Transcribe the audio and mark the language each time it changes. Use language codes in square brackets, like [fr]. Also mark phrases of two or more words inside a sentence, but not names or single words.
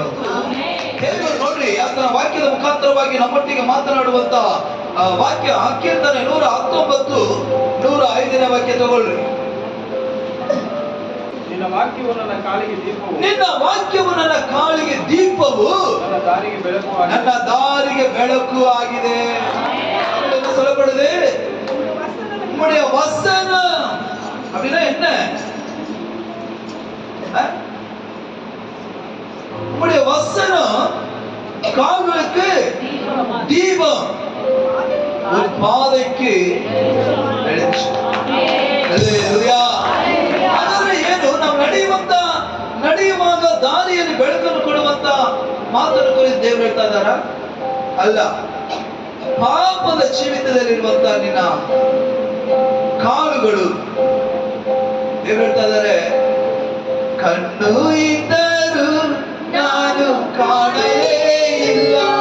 [kn] ದೇವರು ನೋಡ್ರಿ, ಆತನ ವಾಕ್ಯದ ಮುಖಾಂತರವಾಗಿ ನಮ್ಮೊಟ್ಟಿಗೆ ಮಾತನಾಡುವಂತ ವಾಕ್ಯ ಕೀರ್ತನೆ 119 105ನೇ ವಾಕ್ಯ ತಗೊಳ್ರಿ. ನಿನ್ನ ವಾಕ್ಯವು ನನ್ನ ಕಾಲಿಗೆ ದೀಪವು, ನಿನ್ನ ವಾಕ್ಯವು ನನ್ನ ಕಾಲಿಗೆ ದೀಪವು, ನನ್ನ ದಾರಿಗೆ ಬೆಳಕು ಆಗಿದೆ. [ta] சொல்லப்படுது உம்முடைய வசனம் அப்படின்னா என்ன? உம்முடைய வசனம் கால்களுக்கு தீபம், ஒரு பாதைக்கு வெளிச்சம். [kn] ಹಲ್ಲೆಲೂಯಾ. ಆದರೆ ಏನು, ನಾವು ನಡೆಯುವಾಗ ದಾರಿಯಲ್ಲಿ ಬೆಳಕನ್ನು ಕೊಡುವಂತ ಮಾತನ್ನು ಕುರಿತು ದೇವರು ಹೇಳ್ತಾ ಇದ್ದಾರ? ಅಲ್ಲ, ಪಾಪದ ಜೀವಿತದಲ್ಲಿರುವಂತ ನಿನ್ನ ಕಾಲುಗಳು ದೇವರು ಹೇಳ್ತಾ ಇದ್ದಾರೆ, ಕಣ್ಣು ಇದ್ದರೂ ನಾನು ಕಾಣಲೇ ಇಲ್ಲ,